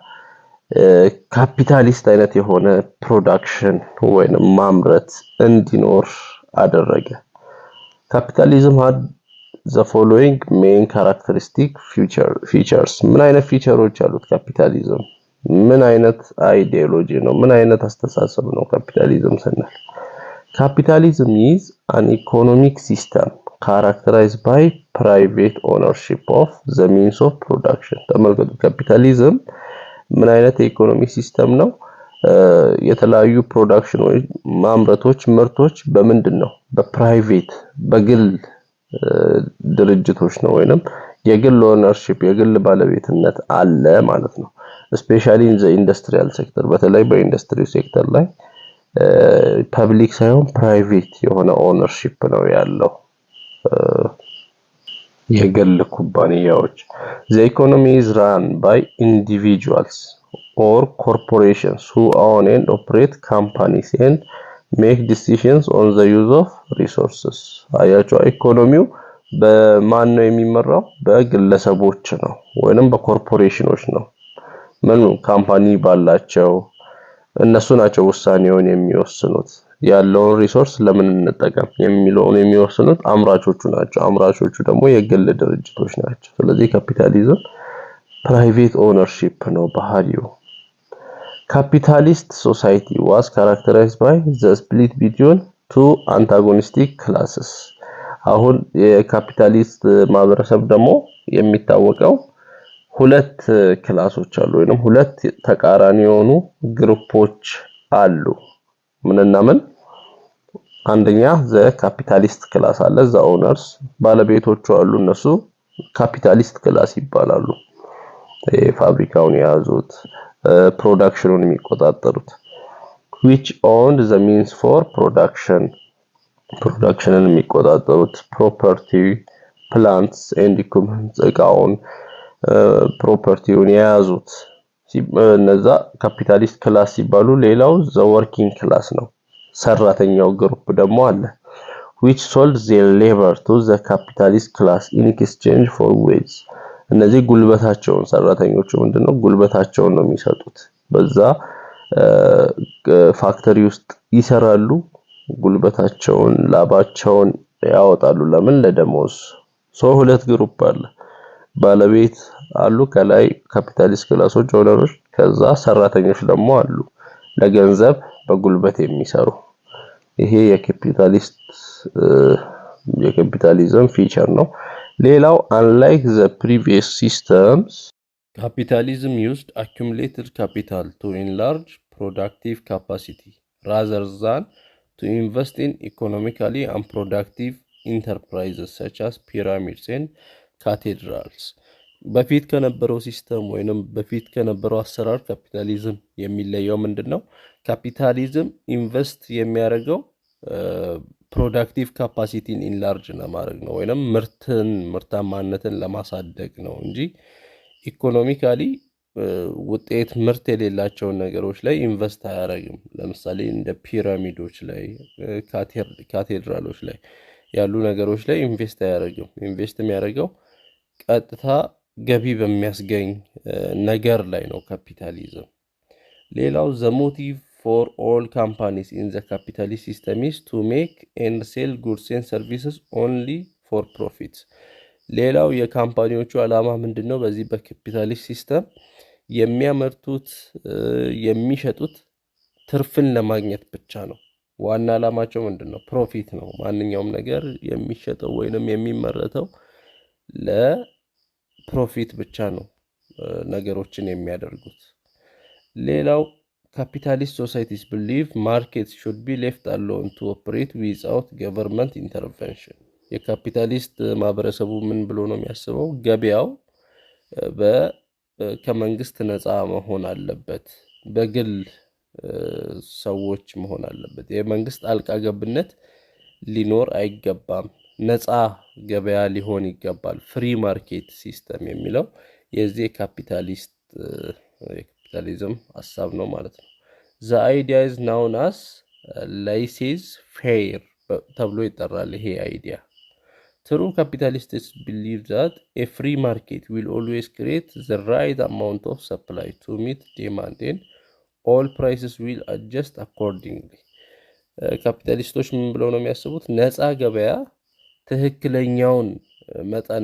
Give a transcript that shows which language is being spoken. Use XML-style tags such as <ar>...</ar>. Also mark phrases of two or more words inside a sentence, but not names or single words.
<am>ካፒታሊስት አይነት የሆነ ፕሮዳክሽን ወይንም ማምረት እንዲኖር አደረገ ካፒታሊዝም</am> <en>had the following main characteristic features</en> <am>ምን አይነት ፊቸሮች አሉት ካፒታሊዝም ምን አይነት አይዲዮሎጂ ነው ምን አይነት አስተሳሰብ ነው ካፒታሊዝም ስንል</am> <en>Capitalism is an economic system characterized by private ownership of the means of production</en> <am>ተመልከቱ ካፒታሊዝም ምን አይነት የኢኮኖሚ ሲስተም ነው የተለያዩ ፕሮዳክሽኖች ማምረቶች ምርቶች በምንድነው በፕራይቬት በግል ድርጅቶች ነው ወይንም የግል ኦነርሺፕ የግል ባለቤትነት አለ ማለት ነው</am> <en>especially in the industrial sector</en> <am>በተለይ በኢንዱስትሪ ሴክተር ላይ ፐብሊክ ሳይሆን ፕራይቬት የሆነ ኦነርሺፕ ነው ያለው የግል ኩባንያዎች</am> <en>the economy is run by individuals or corporations who own and operate companies and make decisions on the use of resources</en> <am>አያቸው ኢኮኖሚው በማን ነው የሚመራው በግለሰቦች ነው ወይንም በኮርፖሬሽኖች ነው ምን ካምፓኒ ባላቸው እነሱ ናቸው ውሳኔውን የሚወስኑት ያለውን ሪሶርስ ለምን እንጠቀም የሚለውን የሚወስኑት አምራቾቹ ናቸው አምራቾቹ ደግሞ የግል ድርጅቶች ናቸው ስለዚህ ካፒታሊዝም</am> <en>private ownership</en> <am>ነው ባህሪው</am> <en>capitalist society was characterized by the split between two antagonistic classes</en> <am>አሁን የካፒታሊስት ማህበረሰብ ደግሞ የሚታወቀው ሁለት ክላሶች አሉ ወይንም ሁለት ተቃራኒ የሆኑ ግሩፖች አሉ ምንና ምን አንደኛ</am> <en>the capitalist class</en> <am>አለ</am> <en>the owners</en> <am>ባለቤቶቹ አሉ እነሱ</am> <en>capitalist class</en> <am>ይባላሉ ፋብሪካውን ያዙት ፕሮዳክሽኑን</am> <en>የሚቆጣጠሩት which owned the means for productionን የሚቆጣጠሩት property plants and equipment</en> <am>እቃውን ፕሮፐርቲውን ያዙት እነዛ</am> <en>capitalist class</en> <am>ሲባሉ ሌላው</am> <en>the working class</en> <am>ነው ሰራተኛው ግሩፕ ደግሞ አለ</am> <en>which sold their labor to the capitalist class in exchange for wages</en> <am>እነዚህ ጉልበታቸውን ሰራተኞቹ ምንድነው ጉልበታቸውን ነው የሚሰጡት በዛ ፋክተሪ ውስጥ ይሰራሉ ጉልበታቸውን ላባቸውን ያወጣሉ ለምን ለደሞዝ ሁለት ግሩፕ አለ ባለቤት አሉ ከላይ</am> <en>capitalist classes owners</en> <am>ከዛ ሰራተኞች ደግሞ አሉ ለገንዘብ በጉልበት የሚሰሩ ይሄ የካፒታሊዝም ፊቸር ነው ሌላው</am> <en>unlike the previous systems capitalism used accumulated capital to enlarge productive capacity rather than to invest in economically unproductive enterprises such as pyramids and cathedrals</en> <am>በፊት ከነበረው ሲስተም ወይንም በፊት ከነበረው አሰራር ካፒታሊዝም የሚለየው ምንድነው ካፒታሊዝም ኢንቨስት የሚያደርገው</am> <en>productive capacity enlarge</en> <am>ለማድረግ ነው ወይንም ምርታማነትን ለማሳደግ ነው እንጂ ኢኮኖሚካሊ ውጤት ምርት የሌላቸው ነገሮች ላይ ኢንቨስት አያደርግም ለምሳሌ እንደ ፒራሚዶች ላይ ካቴድራሎች ላይ ያሉ ነገሮች ላይ ኢንቨስት አያደርግም ኢንቨስት የሚያደርገው ቀጥታ ገቢ በሚያስገኝ ነገር ላይ ነው ካፒታሊዝም ሌላው</am> <en>the motive for all companies in the capitalist system is to make and sell goods and services only for profits</en> <am>ሌላው የካምፓኒዎቹ ዓላማ ምንድነው በዚህ በካፒታሊስት ሲስተም የሚያመርቱት የሚሸጡት ትርፍን ለማግኘት ብቻ ነው ዋና ዓላማቸው ምንድነው ፕሮፊት ነው ማንኛውም ነገር የሚሸጠው ወይንም የሚመረተው ለፕሮፊት ብቻ ነው ነገሮችን የሚያደርጉት ሌላው</am> <en>capitalist societies believe markets should be left alone to operate without government intervention</en> <am>የካፒታሊስት ማህበረሰቡ ምን ብሎ ነው የሚያስበው ገበያው ከመንግስት ነፃ መሆን አለበት በግል ሰዎች መሆን አለበት የመንግስት አልቃ ገብነት ሊኖር አይገባም ነፃ ገበያ ሊሆን ይገባል</am> <en>free market system</en> <am>የሚለው የዚህ ካፒታሊዝም ሐሳብ ነው ማለት ነው</am> <en>the idea is known as laissez-faire</en> <am>ተብሎ ይጠራል ይሄ አይዲያ</am> <en>true capitalists believe that a free market will always create the right amount of supply to meet demand and all prices will adjust accordingly</en> <am>ካፒታሊስቶች ምን ብለው ነው የሚያስቡት ነፃ ገበያ ትክክለኛውን መጠን</am>